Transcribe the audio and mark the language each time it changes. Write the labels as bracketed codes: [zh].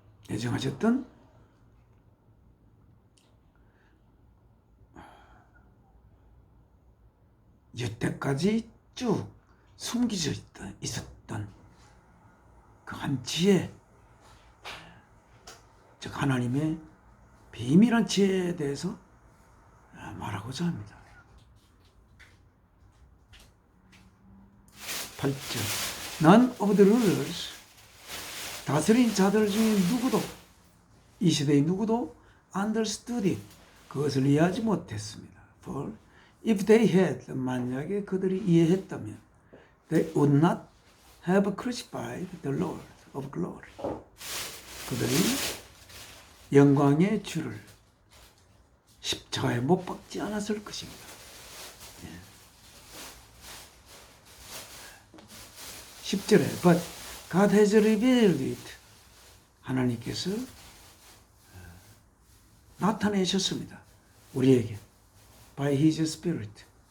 [ko] 예정하셨던 여태까지 쭉 숨겨져 있었던 그 한 지혜, 즉 하나님의 비밀한 지혜에 대해서 말하고자 합니다. 8절 [en] None of the rulers, [ko] 다스린 자들 중에 누구도, 이 시대의 누구도 [en] understood it, [ko] 그것을 이해하지 못했습니다. [en] For if they had, [ko] 만약에 그들이 이해했다면 [en] they would not have crucified the Lord of glory. [ko] 그들이 영광의 주를 십자가에 못 박지 않았을 것입니다. [en] 10절에 But God has revealed it. [ko] 하나님께서 나타내셨습니다. 우리에게 [en] by His Spirit.